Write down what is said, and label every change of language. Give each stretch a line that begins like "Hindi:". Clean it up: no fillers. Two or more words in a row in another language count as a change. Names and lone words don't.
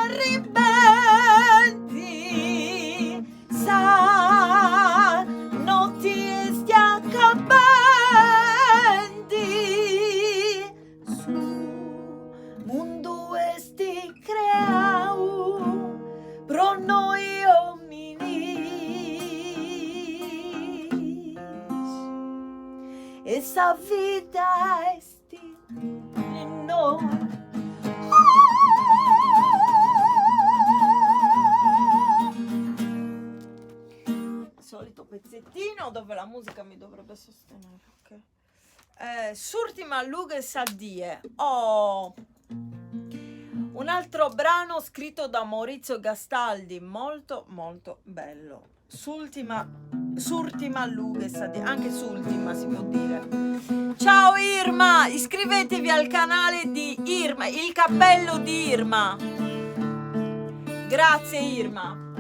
Sardinian: arribendi, sa notti e si accabendi, su mondo esti creau pro noi hominis, e sa vida esti in noi.
Italian: Solito pezzettino dove la musica mi dovrebbe sostenere, ok?
Sardinian: S'ultima lughe sa die.
Italian: Un altro brano scritto da Maurizio Gastaldi, molto molto bello.
Sardinian: S'ultima lughe sa die,
Italian: anche s'ultima si può dire. Ciao Irma, iscrivetevi al canale di Irma, il cappello di Irma. Grazie Irma.